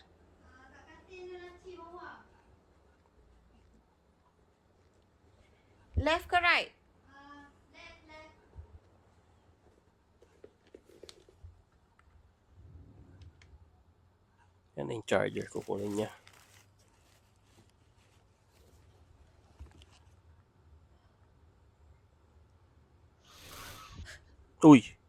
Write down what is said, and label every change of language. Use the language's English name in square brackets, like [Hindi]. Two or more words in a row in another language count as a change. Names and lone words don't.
[Malay] kat katil laci bawah. Left ke right? Left. [Filipino] Yan na yung charger, kukunin niya. Uy!